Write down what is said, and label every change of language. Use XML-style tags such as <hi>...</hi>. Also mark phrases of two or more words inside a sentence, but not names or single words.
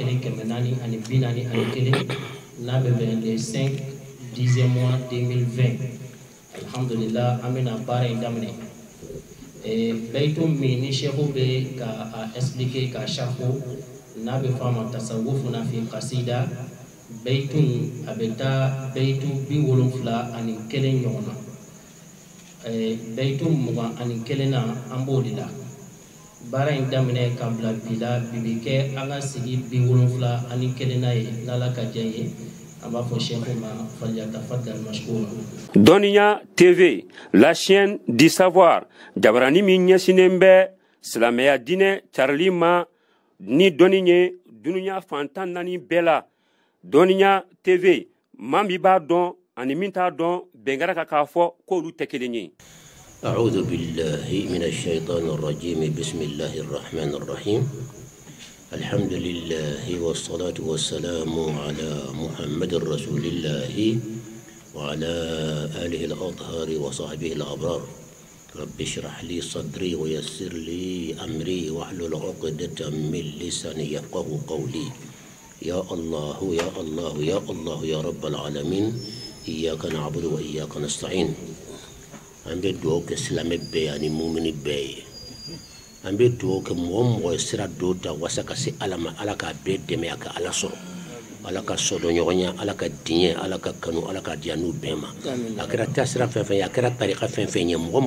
<bm>1441 n'a bɛ bɛn le 5 10e mois 2020 alhamdulillah an bɛna baara in daminɛ bayitu min ni sheikhu bɛ ka expliquer ka sharhu n'a bɛ fɔ a ma</bm> <ar>تصوفنا في قصيدة</ar> <bm>bayitu a bɛ taa bayitu 71 ɲɔgɔn na bayitu 21 na an b'o de la baara in daminɛ ka bila bi la bi bɛ kɛ an ka sigi 71 na ye n'Ala ka diɲɛ ye an b'a fɔ Sheikhu ma</bm> <ar>فليتفضل مشكورا.</ar> <fr>Doniya TV, la chaîne du savoir.</fr> <bm>Jabarani min ɲɛsinnen bɛ silamɛya diinɛ carili ma ni dɔnni ye dunuya fantan naani bɛɛ la. Doniya TV, maa min b'a dɔn ani min t'a dɔn bɛnkɛra ka k'a fɔ k'olu tɛ kelen ye.</bm> <ar>أعوذ بالله من الشيطان الرجيم بسم الله الرحمن الرحيم الحمد لله والصلاة والسلام على محمد رسول الله وعلى آله الأطهار وصحبه الأبرار رب اشرح لي صدري ويسر لي أمري واحلل عقدة من لساني يفقه قولي يا الله يا الله يا الله يا رب العالمين إياك نعبد وإياك نستعين</ar> <bm>an bɛ dugawu kɛ silamɛ bɛɛ ani mumini bɛɛ ye an bɛ dugawu kɛ mɔgɔ mɔgɔ ye sira do ta wasa ka se ala ma ala k'a bɛɛ dɛmɛ a ka ala sɔrɔ ala ka sɔdɔɲɔgɔnya ala ka diɲɛ ala ka kanu ala ka diya n'u bɛɛ ma a kɛra taasira fɛn fɛn ye a kɛra tarika fɛn fɛn ye mɔgɔ</bm>